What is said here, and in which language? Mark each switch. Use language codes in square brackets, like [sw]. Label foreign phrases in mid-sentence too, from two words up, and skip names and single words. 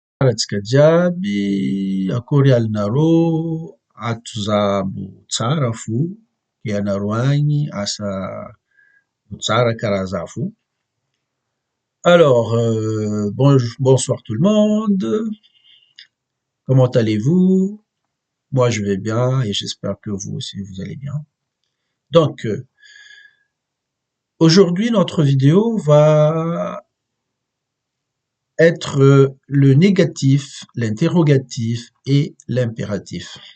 [mg] tsika jiaby, akory alinareo, ato za mbo tsara fo, ke anareo agny asa mbo tsara karaha za fo. [fr] Alors, bonsoir tout le monde, comment allez-vous? Moi je vais bien et j'espère que vous aussi vous allez bien. Donc, aujourd'hui notre vidéo va être le négatif, l'interrogatif et l'impératif.